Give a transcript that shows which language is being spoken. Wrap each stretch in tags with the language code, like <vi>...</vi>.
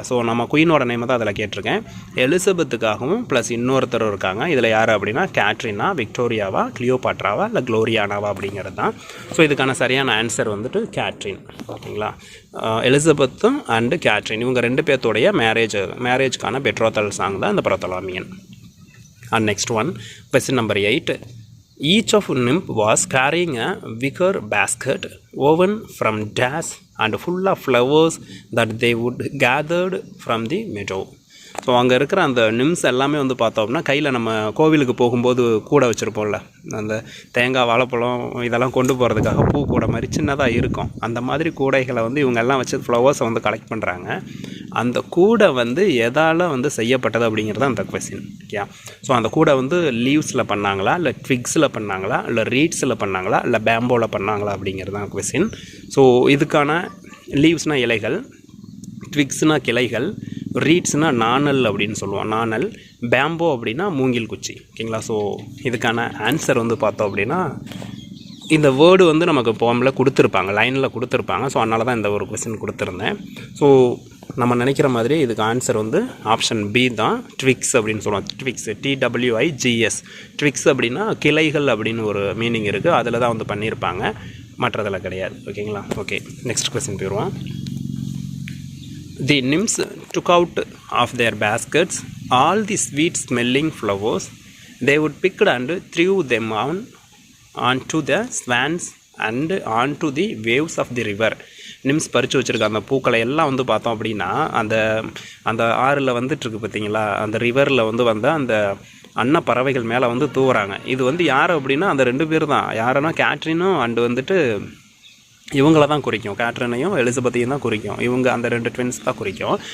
<ta>So நம்ம குயினோட நேமை தான் அதில் கேட்டிருக்கேன். எலிசபெத்துக்காகவும் ப்ளஸ் இன்னொருத்தர் இருக்காங்க. இதில் யார் அப்படின்னா கேட்ரினா, விக்டோரியாவா, கிளியோபாட்ராவா, இல்லை க்ளோரியானாவா அப்படிங்கிறது தான். ஸோ இதுக்கான சரியான ஆன்சர் வந்துட்டு கேட்ரின். ஓகேங்களா? எலிசபெத்தும் அண்டு கேட்ரின் இவங்க 2 பேர்த்தோடைய மேரேஜ்க்கான பெட்ராத்தல் சாங் தான் இந்த பிரத்தலாமியன்.</ta> <en>And next one, question number 8. Each of nymph was carrying a wicker basket woven from dash and full of flowers that they would gathered from the meadow.</en> <ta>So அங்கே இருக்கிற அந்த நிம்ஸ் எல்லாமே வந்து பார்த்தோம்னா கையில் நம்ம கோவிலுக்கு போகும்போது கூடை வச்சுருப்போம்ல, அந்த தேங்காய், வாழைப்பழம் இதெல்லாம் கொண்டு போகிறதுக்காக பூ கூடை மாதிரி சின்னதாக இருக்கும். அந்த மாதிரி கூடைகளை வந்து இவங்க எல்லாம் வச்சு ஃப்ளவர்ஸை வந்து கலெக்ட் பண்ணுறாங்க. அந்த கூடை வந்து எதால் வந்து செய்யப்பட்டது அப்படிங்கிறது அந்த கொஸ்டின். ஓகே, ஸோ அந்த கூடை வந்து லீவ்ஸில் பண்ணாங்களா, இல்லை ட்விக்ஸில் பண்ணாங்களா, இல்லை ரீட்ஸில் பண்ணாங்களா, இல்லை பேம்போவில் பண்ணாங்களா அப்படிங்கிறது தான் கொஸ்டின். ஸோ இதுக்கான லீவ்ஸ்னால் இலைகள், ட்விக்ஸ்னால் கிளைகள், ரீட்ஸ்னால் நாணல் அப்படின்னு சொல்லுவோம், நாணல், பேம்போ அப்படின்னா மூங்கில் குச்சி. ஓகேங்களா? ஸோ இதுக்கான ஆன்சர் வந்து பார்த்தோம் அப்படின்னா இந்த வேர்டு வந்து நமக்கு போமில் கொடுத்துருப்பாங்க, லைனில் கொடுத்துருப்பாங்க. ஸோ அதனால தான் இந்த ஒரு கொஸ்டின் கொடுத்துருந்தேன். ஸோ நம்ம நினைக்கிற மாதிரி இதுக்கு ஆன்சர் வந்து ஆப்ஷன் பி தான், ட்விக்ஸ் அப்படின்னு சொல்லுவோம். Twigs, TWIGS. ட்விக்ஸ் அப்படின்னா கிளைகள் அப்படின்னு ஒரு மீனிங் இருக்குது. அதில் தான் வந்து பண்ணியிருப்பாங்க, மற்றதில் கிடையாது. ஓகேங்களா? ஓகே, நெக்ஸ்ட் கொஸ்டின் போயிடுவோம்.</ta> <en>The nymphs took out of their baskets all the sweet smelling flowers. They would pick and threw them onto the swans and onto the waves of the river.</en> <ta>நிம்ஸ் பறித்து வச்சுருக்க அந்த பூக்களை எல்லாம் வந்து பார்த்தோம் அப்படின்னா அந்த அந்த ஆறில் வந்துட்டுருக்கு பார்த்தீங்களா, அந்த ரிவரில் வந்து அந்த அன்னப்பறவைகள் மேலே வந்து தூவுறாங்க. இது வந்து யார் அப்படின்னா அந்த 2 பேர் தான். யாருன்னா கேட்ரினும் அண்டு வந்துட்டு இவங்கள தான் குறிக்கும். கேட்ரினையும் எலிசபெத்தையும் தான் குறிக்கும். இவங்க அந்த 2 ட்வின்ஸ் தான் குறிக்கும்.</ta>